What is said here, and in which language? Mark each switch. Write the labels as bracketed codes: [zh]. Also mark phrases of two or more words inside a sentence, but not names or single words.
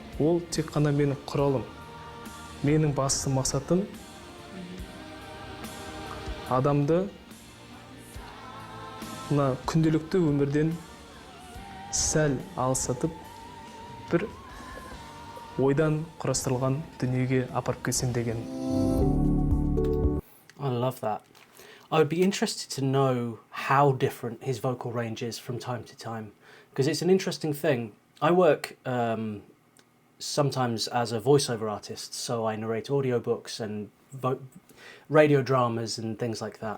[kk] Ол тек қана менің құралым. Менің басты мақсатым адамды мына күнделікті өмірден сәл алыстатып, бір ойдан құрастырылған дүниеге апарып келсем деген. [en] I love that. I would be interested to know how different his vocal range is from time to time, because it's an interesting thing. I work sometimes as a voiceover artist, so I narrate audiobooks and radio dramas and things like that.